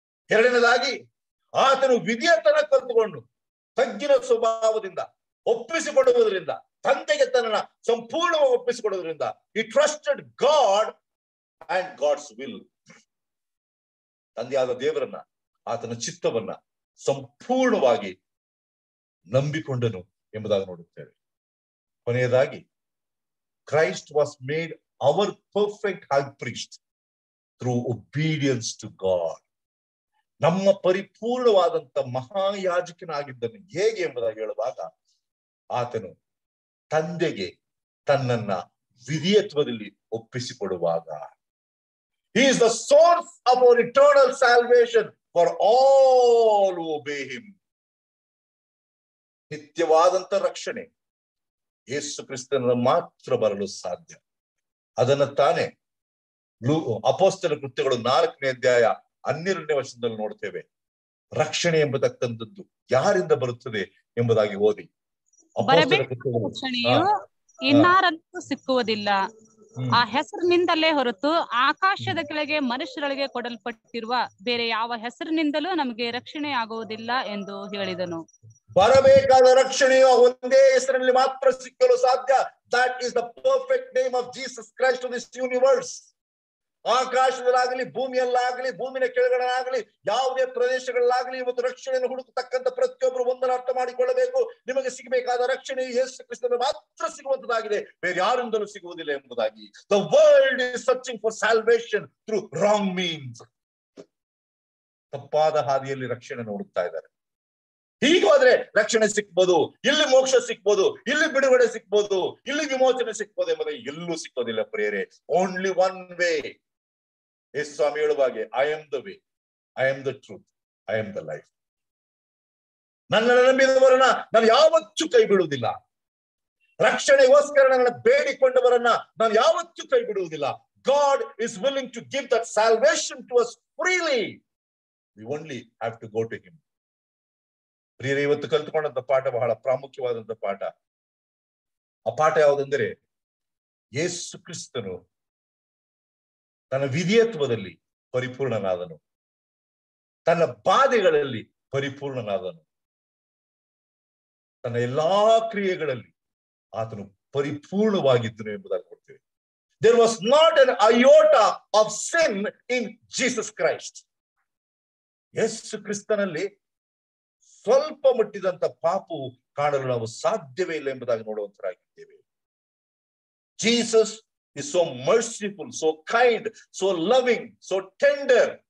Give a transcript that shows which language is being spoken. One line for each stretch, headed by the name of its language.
Kannada: ಎರಡನೇದಾಗಿ ಆತನು ವಿಧಿಯತನ ಕಲ್ತುಕೊಂಡು ತಗ್ಗಿನ ಸ್ವಭಾವದಿಂದ ಒಪ್ಪಿಸಿಕೊಡುವುದರಿಂದ, ತಂದೆಗೆ ತನ್ನನ್ನ ಸಂಪೂರ್ಣವಾಗಿ ಒಪ್ಪಿಸಿಕೊಡುವುದರಿಂದ
English: he trusted God and God's will.
Kannada: ತಂದೆಯಾದ ದೇವರನ್ನ, ಆತನ ಚಿತ್ತವನ್ನ ಸಂಪೂರ್ಣವಾಗಿ ನಂಬಿಕೊಂಡನು ಎಂಬುದಾಗಿ ನೋಡುತ್ತೇವೆ. ಕೊನೆಯದಾಗಿ
English: Christ was made our perfect high priest through obedience to God.
Kannada: ನಮ್ಮ ಪರಿಪೂರ್ಣವಾದಂತ ಮಹಾಯಾಜಕನಾಗಿದ್ದನು ಹೇಗೆ ಎಂಬುದಾಗಿ ಹೇಳುವಾಗ, ಆತನು ತಂದೆಗೆ ತನ್ನನ್ನ ವಿಧಿಯತ್ವದಲ್ಲಿ ಒಪ್ಪಿಸಿಕೊಡುವಾಗ.
English: He is the source of our eternal salvation for all who obey him.
Kannada: ನಿತ್ಯವಾದಂತ ರಕ್ಷಣೆ ಯೇಸು ಕ್ರಿಸ್ತನ ಮಾತ್ರ ಬರಲು ಸಾಧ್ಯ. ಅದನ್ನ ತಾನೇ ಅಪೊಸ್ತಲ ಕೃತ್ಯಗಳು 4ನೇ ಅಧ್ಯಾಯ 12ನೇ ವಚನದಲ್ಲಿ ನೋಡ್ತೇವೆ. ರಕ್ಷಣೆ ಎಂಬತಕ್ಕಂಥದ್ದು ಯಾರಿಂದ ಬರುತ್ತದೆ ಎಂಬುದಾಗಿ ಓದಿ. ರಕ್ಷಣೆಯು ಇನ್ನಾರಲ್ಲೂ ಸಿಕ್ಕುವುದಿಲ್ಲ, ಆ ಹೆಸರಿನಿಂದಲೇ ಹೊರತು ಆಕಾಶದ ಕೆಳಗೆ ಮನುಷ್ಯರೊಳಗೆ ಕೊಡಲ್ಪಟ್ಟಿರುವ ಬೇರೆ ಯಾವ ಹೆಸರಿನಿಂದಲೂ ನಮಗೆ ರಕ್ಷಣೆ ಆಗುವುದಿಲ್ಲ ಎಂದು ಹೇಳಿದನು. ಬರಬೇಕಾದ ರಕ್ಷಣೆಯು ಒಂದೇ ಹೆಸರಿನಲ್ಲಿ ಮಾತ್ರ ಸಿಕ್ಕಲು ಸಾಧ್ಯ.
English: That is the perfect name of Jesus Christ to this universe.
Kannada: ಆಕಾಶದಲ್ಲಾಗಲಿ, ಭೂಮಿಯಲ್ಲಾಗಲಿ, ಭೂಮಿನ ಕೆಳಗಡೆಯಾಗಲಿ, ಯಾವುದೇ ಪ್ರದೇಶಗಳಲ್ಲಾಗಲಿ ಇವತ್ತು ರಕ್ಷಣೆಯನ್ನು ಹುಡುಕತಕ್ಕಂಥ ಪ್ರತಿಯೊಬ್ಬರು ಒಂದನ್ನು ಅರ್ಥ ಮಾಡಿಕೊಳ್ಳಬೇಕು. ನಿಮಗೆ ಸಿಗಬೇಕಾದ ರಕ್ಷಣೆ ಯೇಸು ಕ್ರಿಸ್ತನ ಮಾತ್ರ ಸಿಗುವಂತದಾಗಿದೆ, ಬೇರೆ ಯಾರಿಂದಲೂ ಸಿಗುವುದಿಲ್ಲ ಎಂಬುದಾಗಿ.
English: The world is searching for salvation through wrong means.
Kannada: ತಪ್ಪಾದ ಹಾದಿಯಲ್ಲಿ ರಕ್ಷಣೆಯನ್ನು ಹುಡುಕ್ತಾ ಇದ್ದಾರೆ. ಹೀಗೋದ್ರೆ ರಕ್ಷಣೆ ಸಿಕ್ಬೋದು, ಇಲ್ಲಿ ಮೋಕ್ಷ ಸಿಕ್ಬೋದು, ಇಲ್ಲಿ ಬಿಡುಗಡೆ ಸಿಕ್ಬೋದು, ಇಲ್ಲಿ ವಿಮೋಚನೆ ಸಿಕ್ಬೋದು ಎಂಬುದು ಎಲ್ಲೂ ಸಿಕ್ಕೋದಿಲ್ಲ ಪ್ರಿಯರೇ.
English: Only one way.
Kannada: Yesu Swami ಹೇಳುವಾಗೆ,
English: I am the way, I am the truth, I am the life.
Kannada: ನನ್ನನ್ನು ನಂಬಿದವರನ್ನ ನಾನು ಯಾವತ್ತೂ ಕೈ ಬಿಡುವುದಿಲ್ಲ. ರಕ್ಷಣೆಗೋಸ್ಕರ ನನ್ನ ಬೇಡಿಕೊಂಡವರನ್ನ ನಾನು ಯಾವತ್ತೂ ಕೈ ಬಿಡುವುದಿಲ್ಲ.
English: God is willing to give that salvation to us freely. We only have to go to him.
Kannada: ಪ್ರಿಯರೇ, ಇವತ್ತು ಕಲ್ತುಕೊಂಡಂತ ಪಾಠ ಬಹಳ ಪ್ರಾಮುಖ್ಯವಾದಂತ ಪಾಠ. ಆ ಪಾಠ ಯಾವುದಂದ್ರೆ, ಯೇಸು ಕ್ರಿಸ್ತನು ತನ್ನ ವಿಧಿಯತ್ವದಲ್ಲಿ ಪರಿಪೂರ್ಣನಾದನು, ತನ್ನ ಬಾಧೆಗಳಲ್ಲಿ ಪರಿಪೂರ್ಣನಾದನು, ತನ್ನ ಎಲ್ಲಾ ಕ್ರಿಯೆಗಳಲ್ಲಿ ಆತನು ಪರಿಪೂರ್ಣವಾಗಿದ್ದನು ಎಂಬುದಾಗಿ ಕೊಡ್ತೇವೆ.
English: There was not an iota of sin in Jesus Christ.
Kannada: ಯೇಸು ಕ್ರಿಸ್ತನಲ್ಲಿ ಸ್ವಲ್ಪ ಮಟ್ಟಿದಂತ ಪಾಪವು ಕಾಣಲು ನಾವು ಸಾಧ್ಯವೇ ಇಲ್ಲ ಎಂಬುದಾಗಿ ನೋಡುವಂತರಾಗಿದ್ದೇವೆ.
English: Jesus is so merciful, so kind, so loving, so tender.